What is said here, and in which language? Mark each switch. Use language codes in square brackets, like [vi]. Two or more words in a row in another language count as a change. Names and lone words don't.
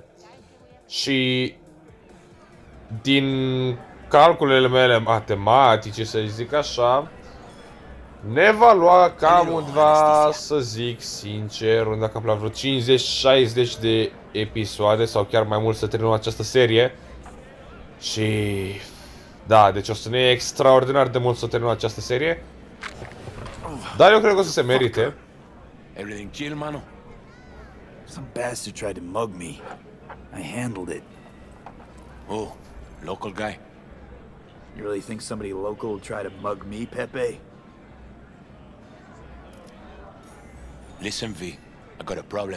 [ro] Și din calculele mele matematice, să zic așa, ne va lua cam undeva, să zic sincer, undeva cam la vreo 50-60 de episoade sau chiar mai mult să terminăm această serie. Și da, deci o să ne e extraordinar de mult să terminăm această serie. Dar eu cred că o să se merite. [en] Everything chill, mano? Some bastard tried to mug me. I handled it. Oh, local guy. You really think somebody local will try to mug me, Pepe? Listen, V, I got a problem.